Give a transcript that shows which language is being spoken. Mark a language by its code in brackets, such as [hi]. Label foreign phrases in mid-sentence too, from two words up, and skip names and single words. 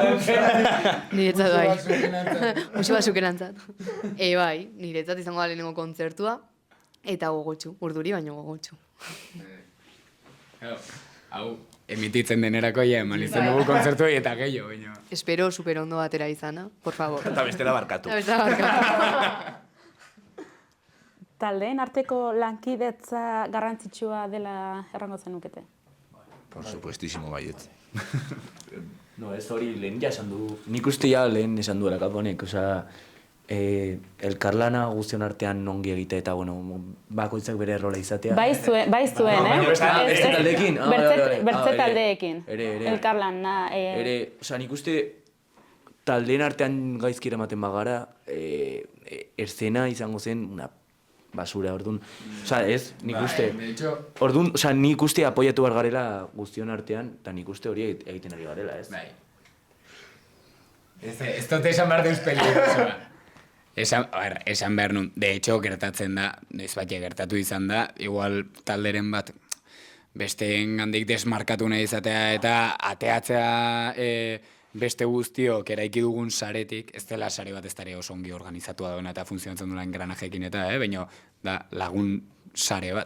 [eu] Niretzat bai. Muxu bat sukerantzat. Bai, niretzat izango da lehenengo kontzertua, eta gogotxu, urduri baino gogotxu. Hau, emititzen denerako ja eman izan dugu kontzertu eta gehiago, baina. Espero super ondo batera izana, [es] por favor. [eu] Eta bestela barkatu. Eta bestela barkatu. Taldeen arteko lankidetza garrantzitsua dela errango zenukete? [es] Por supuestísimo baietz. [eu] No, ez hori lehen ja esan du. Nik uste ja lehen esan duela kaponek, osea, elkarlana guztion artean ongi egitea eta, bueno, bakoitzak bere errola izatea. Bai zuen, Beste taldeekin? Bertze taldeekin. Ere. Elkarlan, Osea, nik uste taldeen artean gaizki eramaten bagara, eszena izango zen [es] una basura, [eu] orduan. Osea, ez, nik uste. Orduan, osea, nik uste apoiatu behar garela guztion artean, eta nik uste hori egiten ari garela, ez? Bai. Ez dut esan behar deuz peligrosoa. Esan behar nun, [es] de hecho, [eu] gertatzen da, ez bat gertatu izan da, igual talderen bat besteen gandik desmarkatu nahi izatea eta ateatzea beste guztiok eraiki dugun saretik, ez dela sare bat ez dara oso ongi organizatua dauna eta funtzionatzen duen engranajekin eta, baina da lagun sare bat.